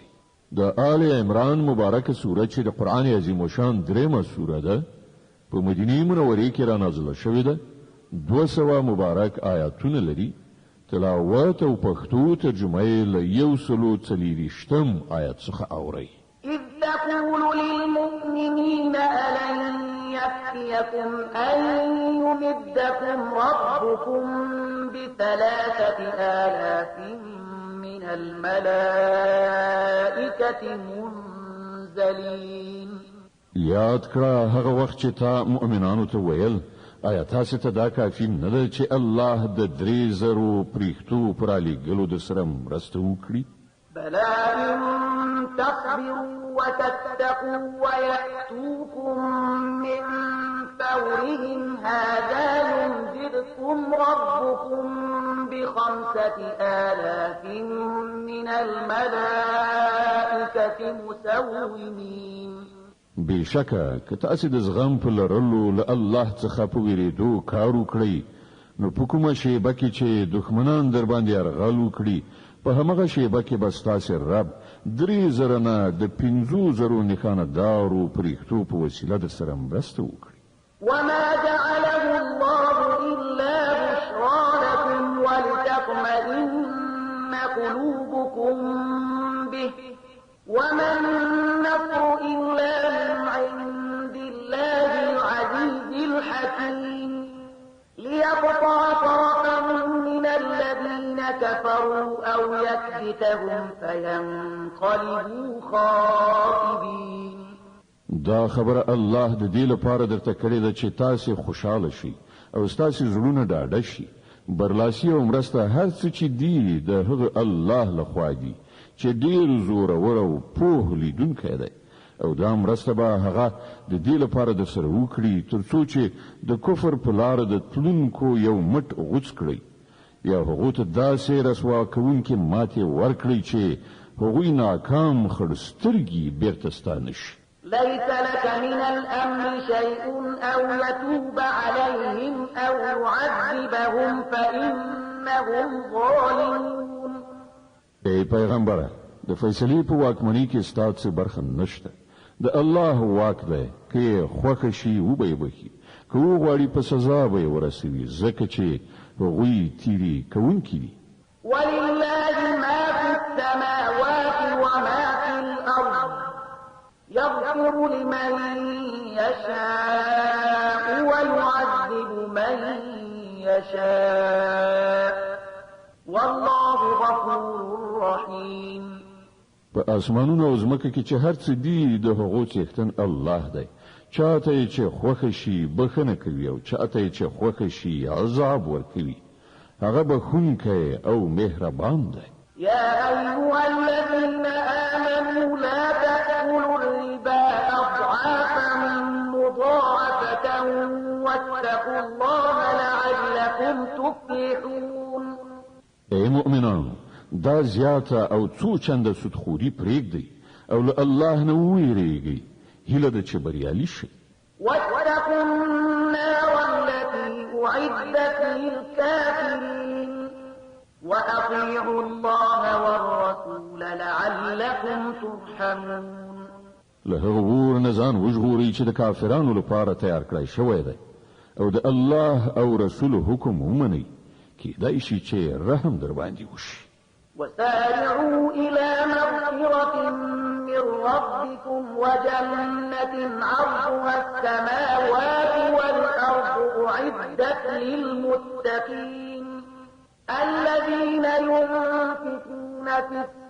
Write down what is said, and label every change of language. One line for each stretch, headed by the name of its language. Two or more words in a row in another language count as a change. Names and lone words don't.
Pashto: د آل عمران مبارکه سوره چې د قرآن عظیم الشان دریمه سوره ده په مدینه منورې کې را نازله شوې ده. 200 مبارک آیاتونه لري. تلاوت او پښتو ترجمه یې له 140 آیات څخه اورئ.
Arabic: إذ تقول للمؤمنين ألن يكفيكم أن يمدكم ربكم ب3,000 من الملائكة منزلين.
Pashto: یاد کړه هغه وخت چې تا مؤمنانو ته ویل آیا تاسو ته دا کافي نه ده چې الله د 3,000 پرښتو پر علیګلو د سره مرسته وکړي؟
Arabic: بلى إن تصبروا وتتقوا ويأتوكم من فورهم هذا يمددكم ربكم ب5,000 من الملائكة مسومين.
Pashto: بشکه که تاسو د زغم په لرلو له الله څخه په ویریدو کار وکړئ نو په کومه شیبه کې چې دښمنان در باندې یرغل وکړي په همغه شیبه کې بس تاسو رب 3,000 نه د 5,000 نښانه دارو پرښتو په وسیله د سره مرسته وکړي.
Arabic: وما جعله الله إلا بشرى لكم ولتطمئن قلوبكم به وما النصر إلا من عند الله العزيز الحكيم ليقطع طرفا من الذين كفروا أو يكبتهم فينقلبوا خائبين.
Pashto: دا خبره الله د دې لپاره درته کړې ده چې تاسو خوشاله شئ او تاسو زړونه ډاډه شي. برلاسي او مرسته هر څه چې دی د هغه الله لخوا دی چې ډیر زور او په لیدونکی دی او دا مرسته به هغه د دې لپاره د سره وکړي ترڅو چې د کفر په لار د تلونکو یو مټ غوڅ کړي یا هغه ته داسې رسوا کوونکې ماته ورکړي چې هغوی ناکام خړسترګي بیرته ستانه شي.
Arabic: ليس لك من الأمر شيء أو يتوب عليهم أو يعذبهم فإنهم ظالمون.
Pashto: ای پیغمبره د فیصلې په واکمنۍ کې ستاسو برخه نشته. د الله واک دی که خوښ شي او به بخي که غواړي په سزا به ورسوي ځکه چې هغوی تیری کوونکي دي.
Arabic: ولله ما في السماوات وما في الأرض يغفر لمن يشاء ويعذب من يشاء والله غفور رحيم.
Pashto: په اسمانونو او ځمکه کې چې هر څه دی د هغو څښتن الله دی. چاته چې خوښ شي بخنه کوي او چاته چې خوښ شي عذاب ورکوي. هغه بخونکی او مهربان دی.
Arabic: يا أيها الذين آمنوا لا تأكلوا الربا أضعافا مضاعفة واتقوا الله لعلكم تفلحون.
Pashto: ای مؤمنانو دا زیاته او څو چنده سودخوري پرېږدئ او له الله نه وویریږئ هیله ده چې بریالي شئ.
Arabic: واتقوا النار التي أعدت للكافرين وأطيعوا الله والرسول لعلكم ترحمون.
Pashto: له هغه اور نه ځان وژغورئ چې د کافرانو لپاره تیار کړی شوی دی او د الله او رسول حکم ومنئ کیدای شي چې رحم در باندې وشي.
Arabic: وسارعوا إلى مغفرة من ربكم وجنة عرضها السماوات والأرض أعدت للمتقين الذين ينفقون في